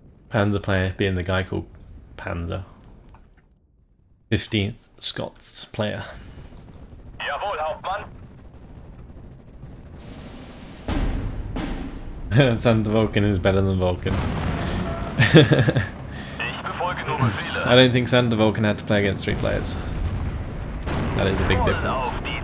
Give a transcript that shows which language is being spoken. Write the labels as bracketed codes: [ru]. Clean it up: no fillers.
[en] Panzer player being the guy called Panzer. 15th Scots player. [de] Jawohl, Hauptmann. [en] Santa Vulcan is better than Vulcan. [de] Ich befolge nur Befehle. [en] I don't think Santa Vulcan had to play against 3 players. That is a big difference.